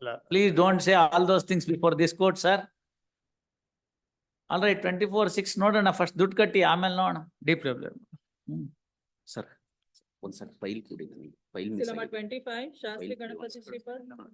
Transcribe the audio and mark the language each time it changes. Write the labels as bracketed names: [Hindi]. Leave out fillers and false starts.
[English] Please don't say all those things before this court, sir. All right, [Kannada] 24/6 ನೋಡೋಣ, first ದುಡ್ಡು ಕಟ್ಟಿ ಆಮೇಲೆ ನೋಡೋಣ. [English] deep level Sir, one sir, file [Kannada] ಕೊಡಿ ನನಗೆ. [English] File Seal number 25, Shastri Ganapati Shripad.